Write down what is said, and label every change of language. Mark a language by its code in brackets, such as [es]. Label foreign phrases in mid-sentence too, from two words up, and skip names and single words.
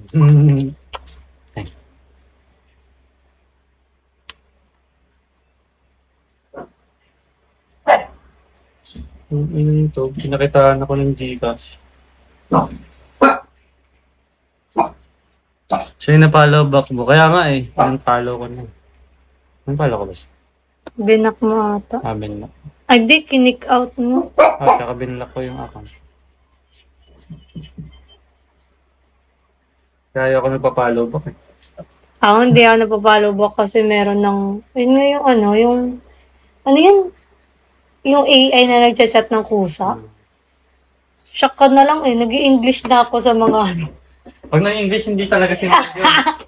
[tl] Ito, pinakitaan ako ng Gcash. Siya yung na- [en] follow back [tl] mo. Kaya nga eh, follow ko na. Follow ko ba siya? Binak mo ata. Binlock. Ay, di, kinik out mo. Tsaka binlock ko yung account. Kaya ako nagpa- [en] follow back [tl] eh. Ako, hindi ako napapalo back kasi meron ng, yun nga yung ano yan? Yung AI na nagchat-chat ng kusa. Shock ka na lang eh, nag-i-English na ako sa mga Pag na-English, hindi talaga sinabi yun.